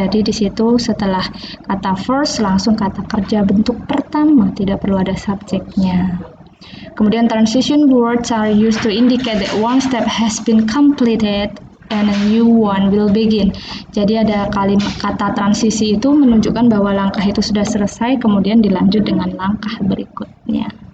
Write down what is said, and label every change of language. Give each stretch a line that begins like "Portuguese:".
Indonesian: Jadi di situ setelah kata first langsung kata kerja bentuk pertama, tidak perlu ada subjeknya. Kemudian
English: transition words are used to indicate that one step has been completed and a new one will begin.
Indonesian: Jadi ada kalimat kata transisi itu menunjukkan bahwa langkah itu sudah selesai, kemudian dilanjut dengan langkah berikutnya.